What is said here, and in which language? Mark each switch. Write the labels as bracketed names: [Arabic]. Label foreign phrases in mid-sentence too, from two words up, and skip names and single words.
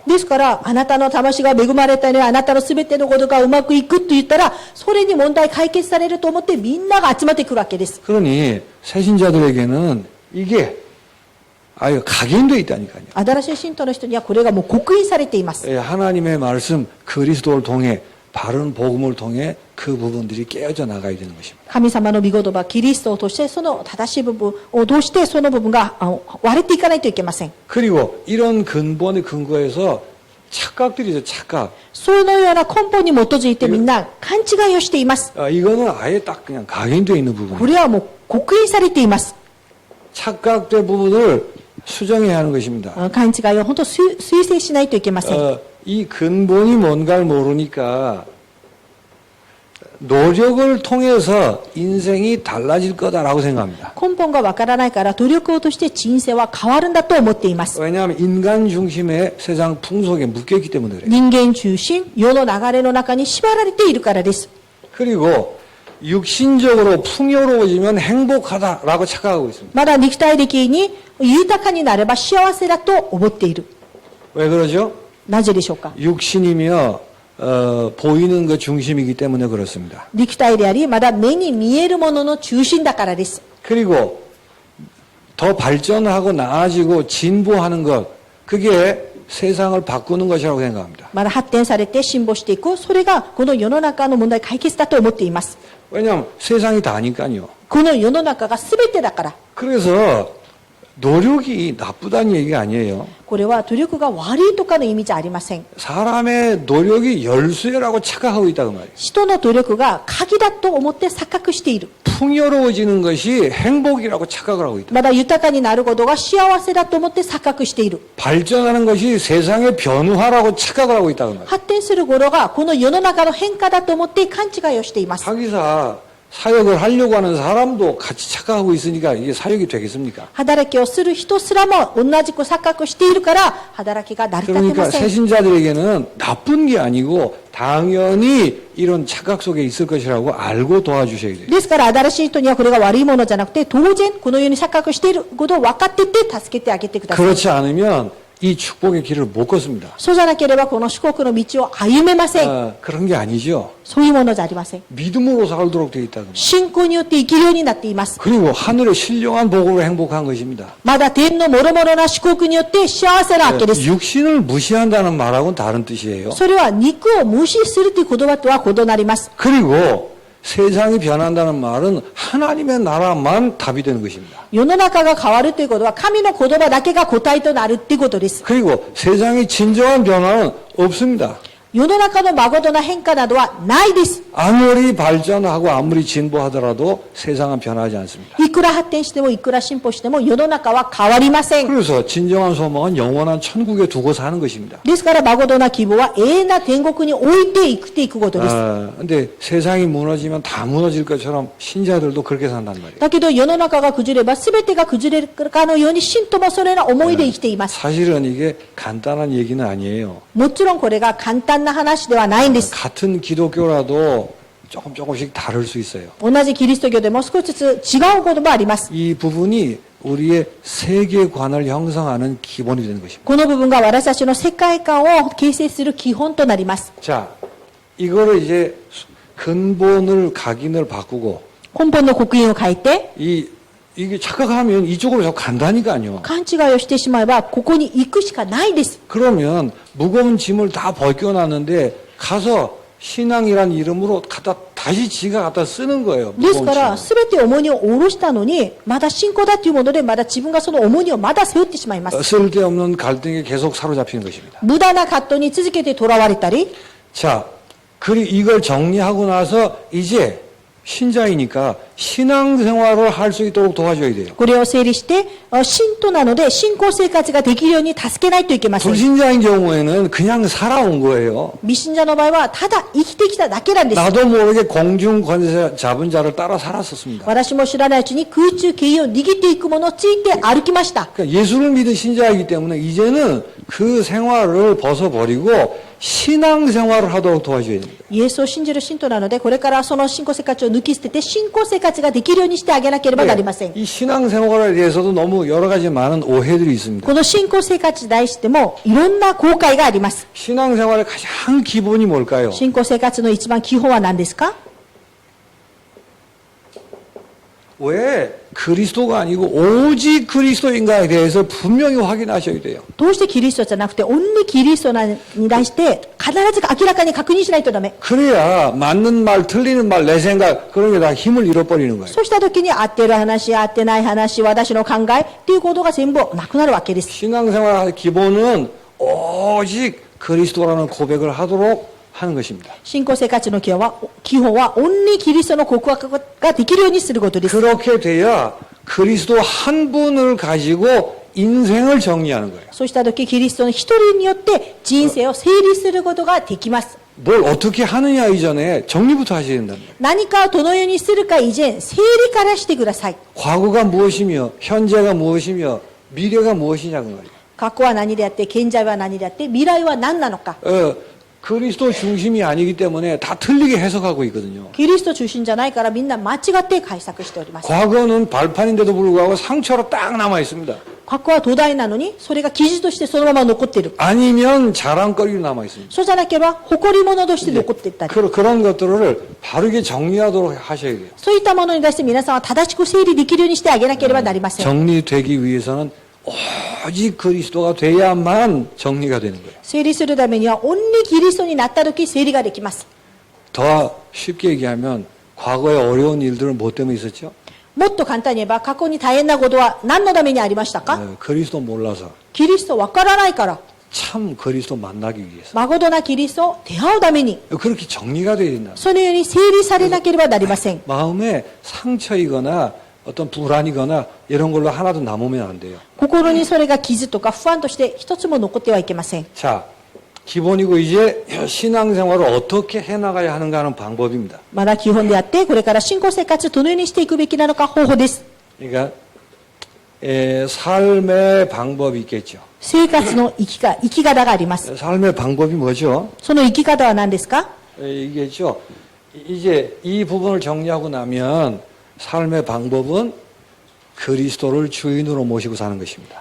[Japanese] ですから、あなたの魂が恵まれたようにあなたのすべてのことがうまくいくと言ったら、それに問題解決されると思ってみんなが集まってくるわけです。 [Korean] 그러니 새신자들에게는 이게 아유 각인되어 있다니까요. [Japanese] 新しい信徒の人にはこれがもう刻印されています。 [Korean] 하나님의 말씀 그리스도를 통해 바른 복음을 통해 그 부분들이 깨어져 나가야 되는 것입니다. [Japanese] 神様の御言葉、キリストを通して、その正しい部分を通して、その部分が割れていかないといけません。 [Korean] 그리고 이런 근본의 근거에서 착각들이죠, 착각. [Japanese] そのような根本に基づいてみんな勘違いをしています。 [Korean] 이거는 아예 딱 그냥 각인되어 있는 [Japanese] こ [Korean] 부분이에요. [Japanese] れはもう刻印されています。 [Korean] 착각된 부분을 수정해야 하는 것입니다. [Japanese] 勘違いを本当推正しないといけません。 [Korean] 이 근본이 뭔가를 모르니까 노력을 통해서 인생이 달라질 거다라고 생각합니다. [Japanese] 根本がわからないから努力をとして人生は変わるんだと思っています。 [Korean] 왜냐하면 인간 중심의 세상 풍속에 묶여있기 때문에 그래요. [Japanese] 人間中心、世の流れの中に縛られているからです。 [Korean] 그리고 육신적으로 풍요로워지면 행복하다라고 착각하고 있습니다. [Japanese] まだ肉体的に豊かになれば幸せだと思っている。 [Korean] 왜 그러죠? [Japanese] なぜでしょうか。 [Korean] 육신이며 보이는 것 중심이기 때문에 그렇습니다. [Japanese] 肉体であり、まだ目に見えるものの中心だからです。 [Korean] 그리고 더 발전하고 나아지고 진보하는 것, 그게 세상을 바꾸는 것이라고 생각합니다. [Japanese] まだ発展されて進歩していく、それがこの世の中の問題解決だと思っています。 [Korean] 왜냐하면 세상이 다니까요. [Japanese] この世の中が全てだから。 [Korean] 그래서 노력이 나쁘다는 얘기가 아니에요. [Japanese] これは努力が悪いとかの意味じゃありません。 [Korean] 사람의 노력이 열쇠라고 착각하고 있다고 말이에요. [Japanese] 人の努力が鍵だと思って錯覚している。 [Korean] 풍요로워지는 것이 행복이라고 착각을 하고 있다. [Japanese] まだ豊かになることが幸せだと思って錯覚している。 [Korean] 발전하는 것이 세상의 변화라고 착각을 하고 있다고 말이에요. [Japanese] 発展することがこの世の中の変化だと思って勘違いをしています。 [Korean] 사기사 사역을 하려고 하는 사람도 같이 착각하고 있으니까 이게 사역이 되겠습니까? [Japanese] 働きをする人すらも同じく錯覚しているから働きが成り立ってま [Korean] 그러니까 [Japanese] せん。 [Korean] 새신자들에게는 나쁜 게 아니고 당연히 이런 착각 속에 있을 것이라고 알고 도와주셔야 돼요. [Japanese] ですから新しい人にはこれが悪いものじゃなくて当然このように錯覚していることを分かっていて助けてあげてください。 [Korean] 그렇지 않으면 이 축복의 길을 못 걷습니다. [Japanese] そうじゃなければこの祝福の道を歩めません。 [Korean] 그런 게 아니죠. [Japanese] そういうものじゃありません。 [Korean] 믿음으로 살도록 되어 있다고. [Japanese] 信仰によって生きるようになっています。 [Korean] 그리고 하늘의 신령한 복으로 행복한 것입니다. [Japanese] まだ天の諸々な祝福によって幸せなわけです。 [Korean] 육신을 무시한다는 말하고는 다른 뜻이에요. [Japanese] それは肉を無視するという言葉とは異なります。 [Korean] 그리고 세상이 변한다는 말은 하나님의 나라만 답이 되는 것입니다. [Japanese] 世の中が変わるということは神の言葉だけが答えとなるということです。 [Korean] 그리고 세상의 진정한 변화는 없습니다. [Japanese] 世の中の誠な変化などはないです。 [Korean] 아무리 발전하고 아무리 진보하더라도 세상은 변하지 않습니다. [Japanese] いくら発展してもいくら進歩しても世の中は変わりません。 [Korean] 그래서 진정한 소망은 영원한 천국에 두고 사는 것입니다. [Japanese] ですから誠な希望は永遠な天国に置いていくていくことです。 [Korean] 근데 세상이 무너지면 다 무너질 것처럼 신자들도 그렇게 산단 말이에요. [Japanese] だけど世の中が崩れば全てが崩れるかのように信徒もそれら思いで生きています。 [Korean] 사실은 이게 간단한 얘기는 아니에요. [Japanese] もちろんこれが簡単な話ではないんです。 [Korean] 같은 기독교라도 조금씩 다를 수 있어요. [Japanese] 同じキリスト教でも少しずつ違うこともあります。 [Korean] 이 부분이 우리의 세계관을 형성하는 기본이 되는 것입니다. [Japanese] この部分が私たちの世界観を形成する基本となります。 [Korean] 자, 이거를 이제 근본을 각인을 바꾸고 [Japanese] 根本の刻印を変えて、 [Korean] 이게 착각하면 이쪽으로 자꾸 간다니까요. [Japanese] 勘違いをしてしまえばここに行くしかないです。 [Korean] 그러면 무거운 짐을 다 벗겨놨는데 가서 신앙이란 이름으로 다시 지가 갖다 쓰는 거예요. [Japanese] ですか [Korean] 무거운 [Japanese] ら [Korean] 짐을. [Japanese] 全て重荷を下ろしたのにまだ信仰だというものでまだ自分がその重荷をまだ背負ってしまいます。 [Korean] 쓸데없는 갈등에 계속 사로잡히는 것입니다. [Japanese] 無駄な葛藤に続けてとらわれたり、 [Korean] 자, 이걸 정리하고 나서 이제 신자이니까 신앙생활을 할 수 있도록 도와줘야 돼요. [Japanese] これを整理して信徒なので信仰生活ができるように助けないといけません。 [Korean] 불신자인 경우에는 그냥 살아온 거예요. [Japanese] 未信者の場合はただ生きてきただけなんです。 [Korean] 나도 모르게 공중 권세 잡은 자를 따라 살았었습니다. [Japanese] 私も知らないうちに空中経営を握っていくものをついて歩きました。 [Korean] 그러니까 예수를 믿은 신자이기 때문에 이제는 그 생활을 벗어버리고 신앙생활을 하도록 도와줘야 됩니다. [Japanese] イエスを信じる信徒なのでこれからその信仰生活を抜き捨てて信仰生活ができるようにしてあげなければなりません。 [Korean] 이 신앙생활에 대해서도 너무 여러 가지 많은 오해들이 있습니다. [Japanese] この信仰生活に対してもいろんな後悔があります。 [Korean] 신앙생활의 가장 기본이 뭘까요? [Japanese] 信仰生活の一番基本は何ですか？ [Korean] 왜 그리스도가 아니고 오직 그리스도인가에 대해서 분명히 확인하셔야 돼요. [Japanese] どうしてキリストじゃなくてオンリーキリストに対して必ず明らかに確認しないとダメ。 [Korean] 그래야 맞는 말, 틀리는 말, 내 생각 그런 게 다 힘을 잃어버리는 거예요. [Japanese] そうした時に合ってる話、合ってない話、私の考えっていうことが全部なくなるわけです。 [Korean] 신앙생활의 기본은 오직 그리스도라는 고백을 하도록 하는 것입니다. [Japanese] 信仰生活の基本はオンリーキリストの告白ができるようにすることです。 [Korean] 그렇게 돼야 그리스도 한 분을 가지고 인생을 정리하는 거예요. [Japanese] そうした時キリストの一人によって人生を整理することができます。 [Korean] 뭘 어떻게 하느냐 이전에 정리부터 하셔야 된답니다. [Japanese] 何かをどのようにするか以前、整理からしてください。 [Korean] 과거가 무엇이며 현재가 무엇이며 미래가 무엇이냐 그 말이에요. [Japanese] 過去は何であって、現在は何であって、未来は何なのか。 [Korean] 그리스도 중심이 아니기 때문에 다 틀리게 해석하고 있거든요. [Japanese] キリスト中心じゃないからみんな間違って解釈しております。 [Korean] 과거는 발판인데도 불구하고 상처로 딱 남아 있습니다. [Japanese] 過去は土台なのに、それが記事としてそのまま残っている。 [Korean] 아니면 자랑거리로 남아 있습니다. [Japanese] そうじゃなければ、誇り物として残っていったり。 [Korean] 그런 것들을 바르게 정리하도록 하셔야 돼요. [Japanese] そういったものに対して皆さんは正しく整理できるようにしてあげなければなりません。 [Korean] 정리되기 위해서는 오직 그리스도가 돼야만 정리가 되는 거예요. [Japanese] 整理するためには、オンリーキリストになった時整理ができます。 [Korean] 더 쉽게 얘기하면 과거에 어려운 일들은 뭐 때문에 있었죠? [Japanese] もっと簡単に言えば、過去に大変なことは何のためにありましたか？ [Korean] 그리스도 몰라서 [Japanese] キリストわからないから。 [Korean] 참 그리스도 만나기 위해서 [Japanese] 誠なキリストを出会うために、 [Korean] 그렇게 정리가 돼야 된다. [Japanese] そのように整理されなければなりません。 [Korean] 마음에 상처이거나 어떤 불안이거나 이런 걸로 하나도 남으면 안 돼요. [Japanese] 心にそれが傷とか不安として一つも残ってはいけません。 [Korean] 자, 기본이고 이제 신앙생활을 어떻게 해나가야 하는가 하는 방법입니다. [Japanese] まだ基本であって、これから信仰生活どのようにしていくべきなのか方法です。 [Korean] 그러니까 삶의 방법이 있겠죠. [Japanese] 生活の生き方があります。 [Korean] 삶의 방법이 뭐죠? [Japanese] その生き方は何ですか？ [Korean] 이게죠. 이제 이 부분을 정리하고 나면 삶의 방법은 그리스도를 주인으로 모시고 사는 것입니다.